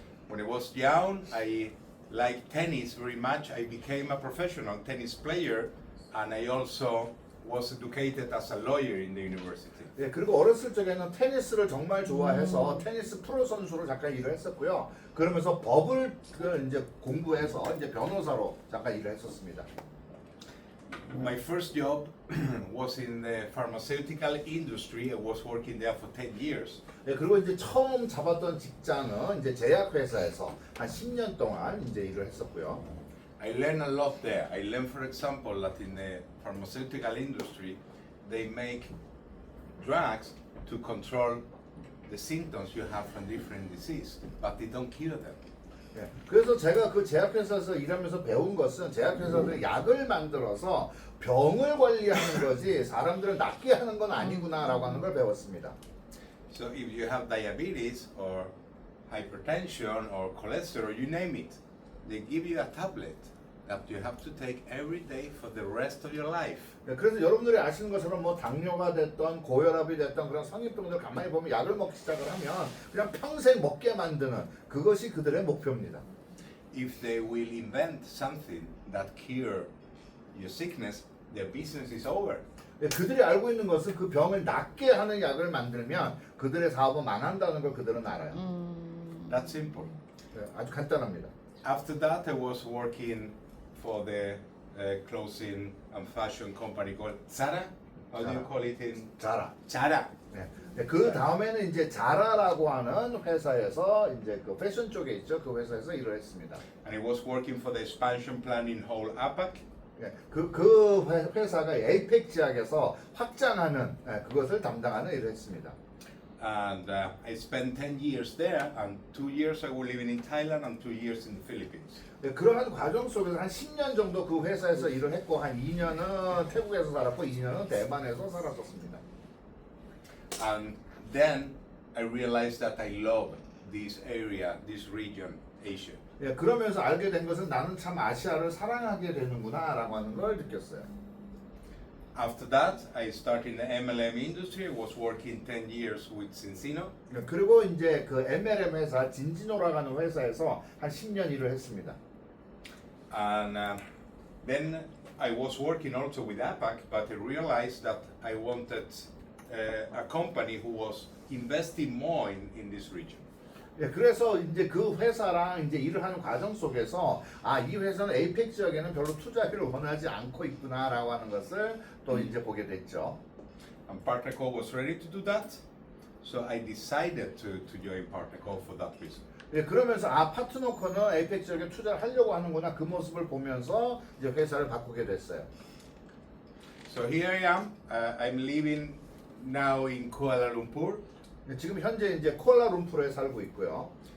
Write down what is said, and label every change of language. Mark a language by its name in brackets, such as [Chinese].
[English] When I was young, I liked tennis very much. I became a professional tennis player, and I also was educated as a lawyer in the university. [Korean] 예, 그리고 어렸을 적에는 테니스를 정말 좋아해서 테니스 프로 선수로 잠깐 일을 했었고요. 그러면서 법을 이제 공부해서 이제 변호사로 잠깐 일을 했었습니다. [English] My first job was in the pharmaceutical industry. I was working there for 10 years. [Korean] 네, 그리고 이제 처음 잡았던 직장은 이제 제약회사에서 한 10년 동안 이제 일을 했었고요. [English] I learned a lot there. I learned, for example, that in the pharmaceutical industry, they make drugs to control the symptoms you have from different disease, but they don't cure them. [Korean] 네, 그래서 제가 그 제약회사에서 일하면서 배운 것은 제약회사들이 약을 만들어서 병을 관리하는 거지 사람들을 낫게 하는 건 아니구나라고 하는 걸 배웠습니다. [English] So if you have diabetes or hypertension or cholesterol, you name it, they give you a tablet that you have to take every day for the rest of your life. [Korean] 네, 그래서 여러분들이 아시는 것처럼 뭐 당뇨가 됐던 고혈압이 됐던 그런 성인병들 가만히 보면 약을 먹기 시작을 하면 그냥 평생 먹게 만드는 그것이 그들의 목표입니다. [English] If they will invent something that cure your sickness, their business is over. [Korean] 네, 그들이 알고 있는 것은 그 병을 낫게 하는 약을 만들면 그들의 사업은 망한다는 걸 그들은 알아요. [English] That's simple. [Korean] 네, 아주 간단합니다. [English] After that, I was working for the clothing and fashion company called Zara. How do you call it in [Korean] 자라. [English] Zara? [Korean] 네. 네, 그 다음에는 이제 자라라고 하는 회사에서 이제 그 패션 쪽에 있죠. 그 회사에서 일을 했습니다. [English] And I was working for the expansion plan in whole APAC. [Korean] 네, 그 회사가 에이펙 지역에서 확장하는 그것을 담당하는 일을 했습니다. [English] And I spent 10 years there, and 2 years I was living in Thailand and 2 years in the Philippines. [Korean] 네, 그러한 과정 속에서 한 10년 정도 그 회사에서 일을 했고 한 2년은 태국에서 살았고 2년은 대만에서 살았었습니다. [English] And then I realized that I love this area, this region, Asia. [Korean] 네, 그러면서 알게 된 것은 나는 참 아시아를 사랑하게 되는구나라고 하는 걸 느꼈어요. [English] After that, I started in the MLM industry. I was working 10 years with Cincino. [Korean] 네, 그리고 이제 그 MLM 회사 진지노라고 하는 회사에서 한 10년 일을 했습니다. [English] And then I was working also with APAC, but I realized that I wanted a company who was investing more in this region. [Korean] 예, 그래서 이제 그 회사랑 이제 일을 하는 과정 속에서 이 회사는 에이펙 지역에는 별로 투자를 원하지 않고 있구나라고 하는 것을 또 이제 보게 됐죠. [English] And Partnerco was ready to do that, so I decided to join Partnerco for that reason. [Korean] 예, 그러면서 파트너코는 에이펙 지역에 투자를 하려고 하는구나 그 모습을 보면서 이제 회사를 바꾸게 됐어요. [English] So here I am. I'm living now in Kuala Lumpur. [Korean] 예, 지금 현재 이제 쿠알라룸푸르에 살고 있고요.